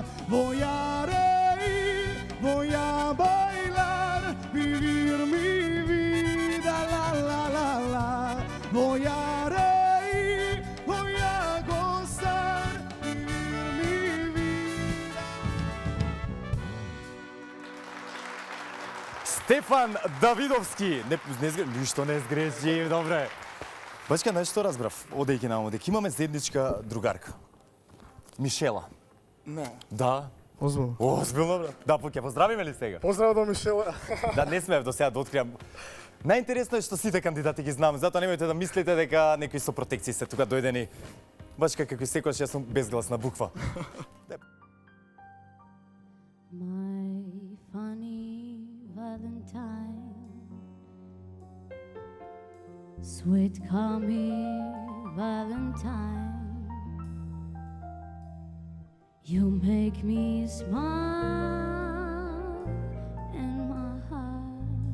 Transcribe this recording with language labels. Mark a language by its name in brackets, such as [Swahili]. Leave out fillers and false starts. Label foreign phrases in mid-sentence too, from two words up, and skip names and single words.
[Spanish] Voy a reír, voy a bailar, vivir mi vida, la. Voy a reír, voy a gozar, vivir mi vida. [Macedonian] Стефан Давидовски. Ништо не сгреши, добре. Бачка, знаеш што разбрав, одејќи наму, дека имаме заедничка другарка. Мишела. Не. Да. Озбилно. Озбилно, бре. Да, ќе поздравиме ли сега? Поздрав до Мишела. Да, не смеев до сега да откриам. Најинтересно е што сите кандидати ги знам, затоа немојте да мислите дека некои со протекции се тука дојдени. Баш како и секогаш јас сум безгласна буква. [English] My funny Valentine, sweet call me Valentine, you make me smile in my heart.